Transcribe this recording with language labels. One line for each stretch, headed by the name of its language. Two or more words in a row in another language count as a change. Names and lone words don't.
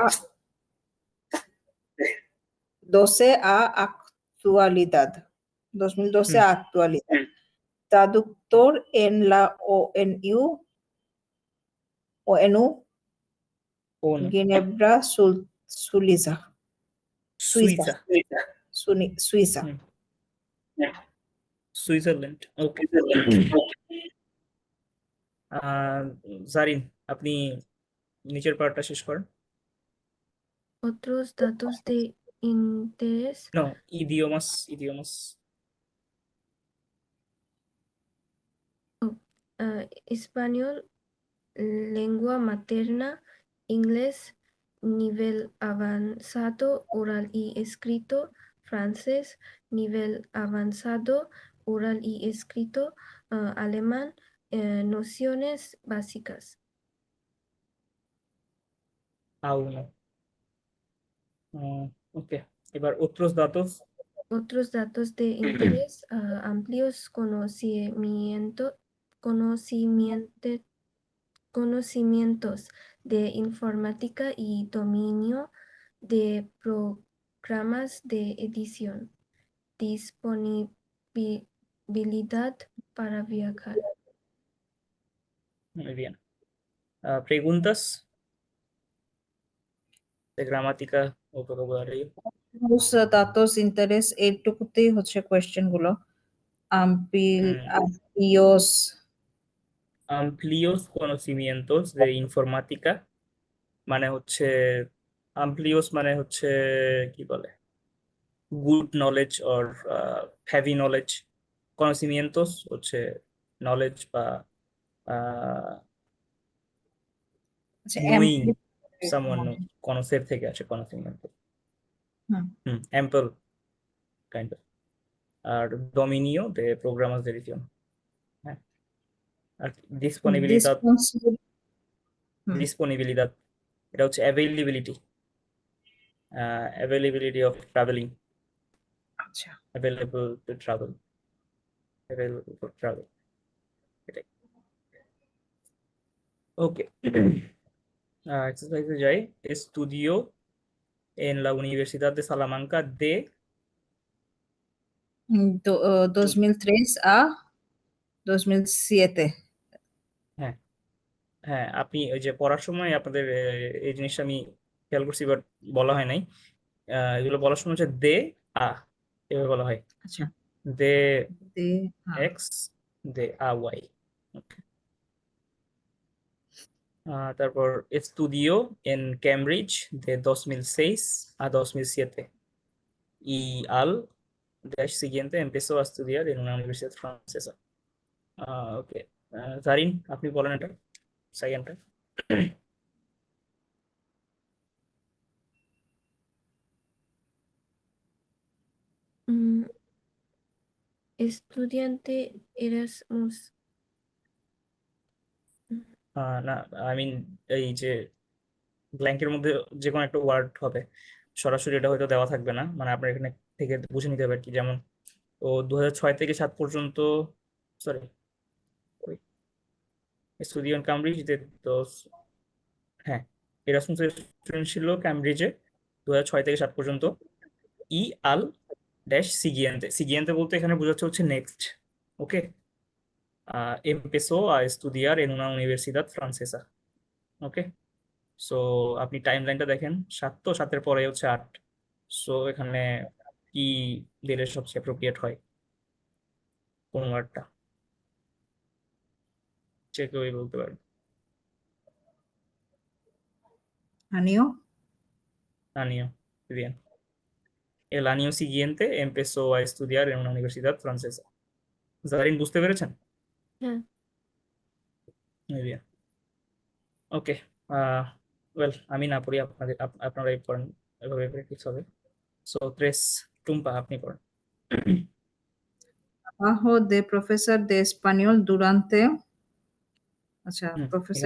Spanish: a 12 a actualidad. 2012 হুম a actualidad. Traductor en la ONU,
Bangla: কোন
Spanish: Ginebra, Suiza. সুইজা Suiza.
Bangla: হুম সুইজারল্যান্ড ওকে জারিন আপনি নিচের পার্টটা শেষ করেন
Spanish: Otros datos de interés. নো ইডিওমাস Español, lengua materna, inglés, nivel avanzado, oral y escrito, francés, nivel avanzado, oral y escrito, alemán, nociones básicas.
Bangla: আউনো ওকে এবার
Spanish: otros datos Otros datos de interés, amplios conocimientos de informática y dominio de programas de edición. Disponibilidad para viajar. muy bien preguntas de gramática o vocabulario Los datos interés
Bangla: এইটুকুতেই হচ্ছে কোয়েশ্চেন গুলো amplios
Spanish: amplios conocimientos de informática
Bangla: মানে হচ্ছে amplios মানে হচ্ছে কি বলে
English: good knowledge or heavy knowledge
Bangla: conocimientos হচ্ছে নলেজ বা আচ্ছা নোয়িং amplios
English: someone concept
Bangla: থেকে আছে conocimiento হুম।
English: ample kind of
Bangla: আর
Spanish: dominio de programas de edición
Bangla: হ্যাঁ আর disponibilidad
English: Responsible- হুম।
Bangla: disponibilidad এটা হচ্ছে
English: availability of traveling
Bangla: আচ্ছা
English: available to travel available for travel
Bangla: এটাই ওকে এক্সারসাইজে যাই
Spanish: estudió en la Universidad de Salamanca de 2003 a 2007
Bangla: হ্যাঁ হ্যাঁ আপনি ওই যে পড়ার সময় আপনাদের এই জিনিসটা আমি খেয়াল করছি বাট বলা হয় নাই এগুলো বলার সময় হচ্ছে
Spanish: de a
Bangla: এভাবে বলা হয় আচ্ছা দে হ্যাঁ। এক্স দে আ ওয়াই তারপর
Spanish: estudió en Cambridge de 2006 a 2007 y al dash siguiente empezó a estudiar en una universidad francesa
Bangla: ওকে জারিন আপনি বলেন এটা সেকেন্ডটা
Spanish: Estudiante Erasmus.
Bangla: না আই মিন এই যে ব্ল্যাঙ্কের মধ্যে যে কোনো একটা ওয়ার্ড হবে সরাসরি এটা হয়তো দেওয়া থাকবে না মানে আপনার এখানে থেকে বুঝে নিতে হবে আর কি যেমন ও 2006 থেকে 7 পর্যন্ত সরি
Spanish: estudió en Cambridge de dos
Bangla: হ্যাঁ
English: Erasmus student
Bangla: ছিল ক্যামব্রিজে 2006 থেকে 7 পর্যন্ত
Spanish: y al dash siguiente
Bangla: বলতে এখানে বোঝাচ্ছে হচ্ছে নেক্সট ওকে
Spanish: empezó a estudiar en una universidad francesa
Bangla: ওকে সো আপনি টাইম লাইনটা দেখেন 7 তো 7-এর পরে হচ্ছে 8 সো এখানে কি দিলে সবচেয়ে অ্যাপ্রোপ্রিয়েট হয় কোন ওয়ার্ডটা যে কেউই বলতে পারে আনিও
Spanish: আনিও bien el año siguiente empezó a estudiar en una universidad francesa
Bangla: জারিন বুঝতে পেরেছেন হ্যাঁ
Spanish: Muy bien.
Bangla: ওকে ওয়েল আমি না পড়ি আপনাদের আপনারাই পড়েন এভাবে প্র্যাকটিস হবে সো tres টুম্পা আপনি পড়েন
Spanish: trabajo de profesor de español durante
Bangla: আচ্ছা প্রফেসর